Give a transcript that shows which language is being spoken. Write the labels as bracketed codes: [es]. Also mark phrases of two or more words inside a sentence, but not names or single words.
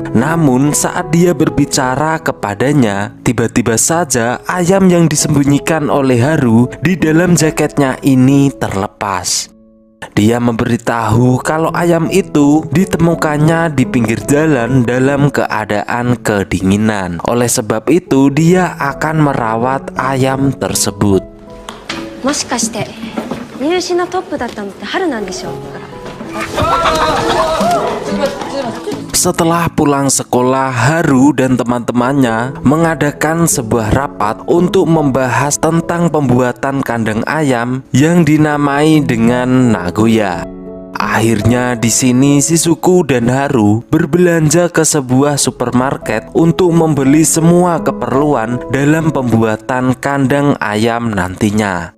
[id] Namun saat dia berbicara kepadanya, tiba-tiba saja ayam yang disembunyikan oleh Haru di dalam jaketnya ini terlepas. Dia memberitahu kalau ayam itu ditemukannya di pinggir jalan dalam keadaan kedinginan. Oleh sebab itu dia akan merawat ayam tersebut. [ja] もしかして入試のトップだったのって春なんでしょうから。 [id] Setelah pulang sekolah, Haru dan teman-temannya mengadakan sebuah rapat untuk membahas tentang pembuatan kandang ayam yang dinamai dengan Nagoya. Akhirnya di sini Shizuku dan Haru berbelanja ke sebuah supermarket untuk membeli semua keperluan dalam pembuatan kandang ayam nantinya.